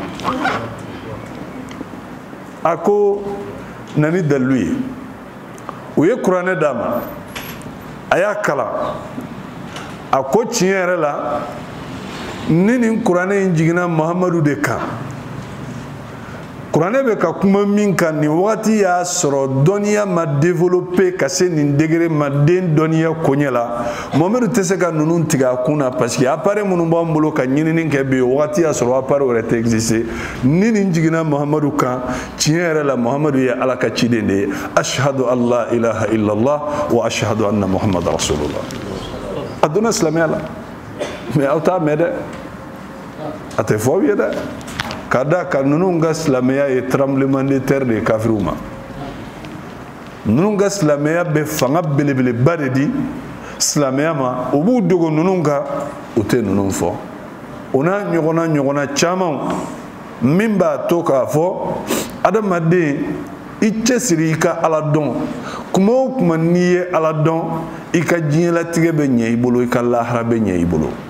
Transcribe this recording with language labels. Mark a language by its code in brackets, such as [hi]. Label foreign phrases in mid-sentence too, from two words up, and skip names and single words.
[bm] ako nani dalui uye Qur'ane dama aya kala ako tiɲɛ la ni Qur'ane injigina Muhammadu de kan Qur'ane be ka kuma min kan ni wagati y'a sɔrɔ dɔnniya ma développer ka se nin degré ma den dɔnniya koɲɛ la Muhammadu tɛ se ka ninnu tigɛ a kun na [fr] parce que [bm] appareil minnu b'an bolo ka ɲinini kɛ bi wagati y'a sɔrɔ appareil wɛrɛ tɛ exister ni nin jiginna Muhammadu kan tiɲɛ yɛrɛ la Muhammadu ye Ala ka ciden de ye [ar] أشهد أن لا إله إلا الله وأشهد أن محمدا رسول الله [bm] a donna silamɛya la mais aw t'a mɛn dɛ a tɛ fɔ aw ye dɛ kada ka nunun ga silamɛya ye [fr] tremblement de terre [bm] de kafiriw ma nunun ga silamɛya bɛ fanga belebeleba de di silamɛya ma u b'u dogo nunun kan u tɛ nunun fɔ o n'a ɲɔgɔnna caman min b'a to k'a fɔ adamaden i cɛsiri i ka Ala dɔn kuma o kuma n'i ye Ala dɔn i ka diɲɛlatigɛ bɛ ɲɛ i bolo i ka lahara bɛ ɲɛ i bolo